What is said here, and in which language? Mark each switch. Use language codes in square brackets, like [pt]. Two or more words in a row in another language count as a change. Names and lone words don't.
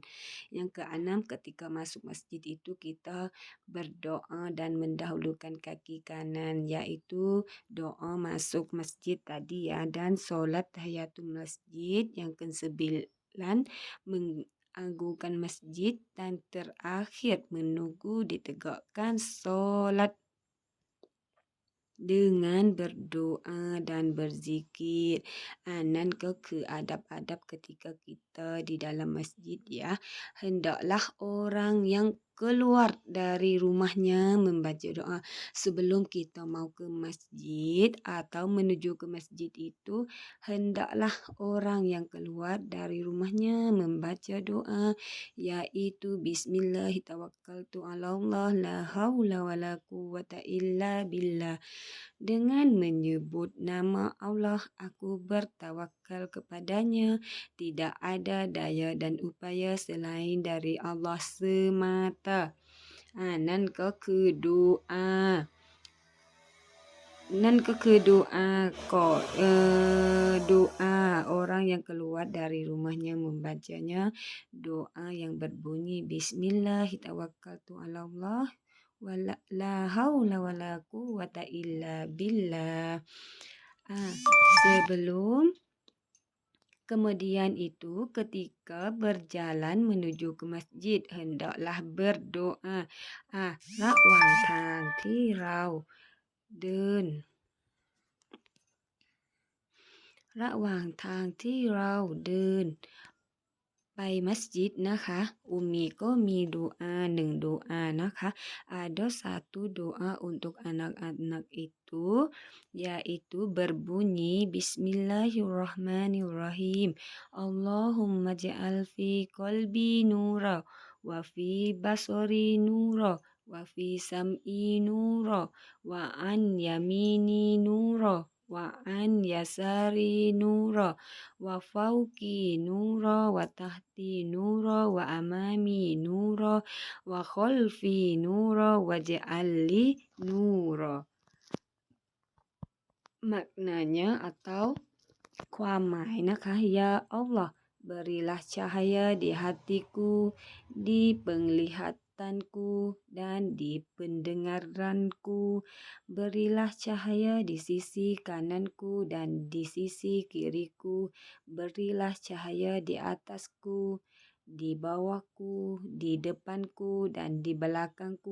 [id] Yang keenam ketika masuk masjid itu kita berdoa dan mendahulukan kaki kanan, yaitu doa masuk masjid tadi ya, dan solat tahiyatul masjid. Yang ke-9 agungkan masjid dan terakhir menunggu ditegakkan solat dengan berdoa dan berzikir. [th] นั่นก็คือ [id] adab-adab ketika kita di dalam masjid ya. Hendaklah orang yang keluar dari rumahnya membaca doa sebelum kita mau ke masjid atau menuju ke masjid itu. Hendaklah orang yang keluar dari rumahnya membaca doa, yaitu Bismillahirrahmanirrahim, [ar] الله لا حول ولا قوة إلا بالله. [id] Dengan menyebut nama Allah, aku bertawakal kepadanya. Tidak ada daya dan upaya selain dari Allah semata. [th] นั่นก็คือดูอา [id] doa orang yang keluar dari rumahnya membacanya doa yang berbunyi Bismillahirrahmanirrahim, [ar] لا حول ولا قوة إلا بالله. [id] Kemudian itu ketika berjalan menuju ke masjid hendaklah berdoa [th] ระหว่างทางที่เราเดิน ไปมัสยิดนะคะ Umiก็มี doa 1 doa นะคะ [id] ada 1 doa untuk anak-anak itu, yaitu berbunyi Bismillahirrahmanirrahim. [ar] اللهم اجعل في قلبي نورا وفي بصري نورا وفي سمعي نورا وعن يميني نورا وعن يساري نورا وفوقي نورا وتحتي نورا وأمامي نورا وخلفي نورا واجعل لي نورا. [id] Maknanya atau [th] ความหมายนะคะ [id] Ya Allah, berilah cahaya di hatiku, di penglihatanku, dan di pendengaranku. Berilah cahaya di sisi kananku dan di sisi kiriku. Berilah cahaya di atasku, di bawahku, di depanku, dan di belakangku.